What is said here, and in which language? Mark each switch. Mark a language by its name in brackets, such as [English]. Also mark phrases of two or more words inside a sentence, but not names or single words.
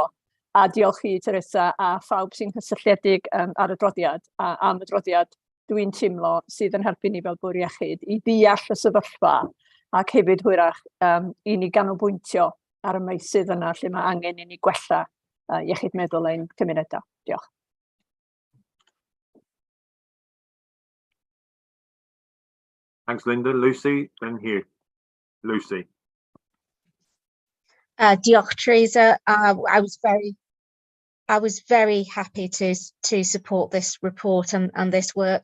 [Welsh] A diolch i Teresa a phawb sy'n cysylltiedig ar adroddiad am adroddiad dwi'n teimlo sydd yn helpu ni fel bwr iechyd i ddeall y sefyllfa ac hefyd hwyrach i ni ganolbwyntio ar y meysydd yna lle mae angen i ni gwella iechyd meddwl ein cymunedau. Diolch. [English] Thanks, Linda. Lucy, then here. Lucy. [Welsh] Diolch, Teresa. [English] I was very happy to support this report and this work.